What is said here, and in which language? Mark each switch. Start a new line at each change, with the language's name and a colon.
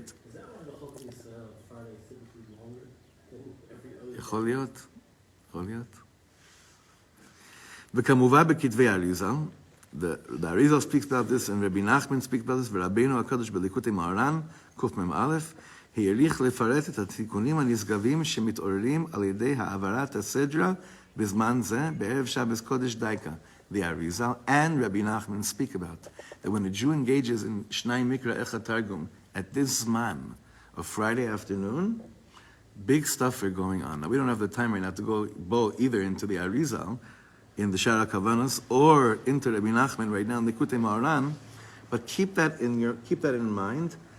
English: Is that why the whole thing is Friday typically longer than every other?
Hebrew: יכול להיות, יכול להיות. וכמובן בכתבי האריזל,
English: the Arizal speaks about this, and Rabbi Nachman speaks about this, Rabbeinu HaKadosh B'likutei Maharan, Kuf Mem Aleph,
Hebrew: העריך לפרט את התיקונים הנשגבים שמתעוררים על ידי העברת הסדרה בזמן זה, בערב Shabbos Kodesh Daika.
English: The Arizal and Rabbi Nachman speak about that when a Jew engages in Shnai Mikra Echad Targum at this Zman of Friday afternoon, big stuff are going on. Now, we don't have the time right now to go either into the Arizal, in the Shara Kavanos, or into Rabbi Nachman right now in Likutei Moharan, but keep that in mind.